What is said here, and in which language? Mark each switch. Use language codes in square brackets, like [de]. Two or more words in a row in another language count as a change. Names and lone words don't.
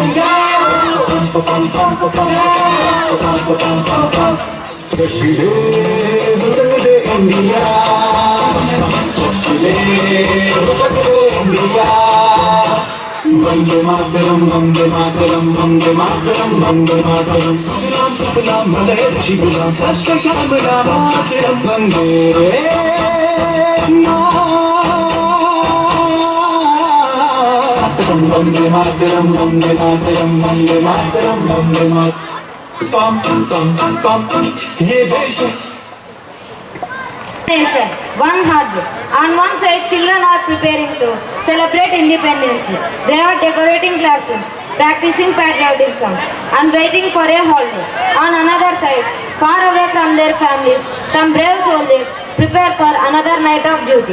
[hi] चक दे इंडिया, चक दे इंडिया। [sa] वंदे मातरम, वंदे मातरम, वंदे मातरम, वंदे मातरम। सुजलाम सुफलाम मलयज जीवलाम, सत्य श्यामलाम मातरम। वंदे मातरम, वंदे मातरम, वंदे मातरम, वंदे मातरम, वंदे मातरम। [hi] ये देश [en] Nation, one heartbeat. On one side, children are preparing to celebrate Independence Day. They are decorating classrooms, practicing patriotic songs, and waiting for a holiday. On another side, far away from their families, some brave soldiers prepare for another night of duty.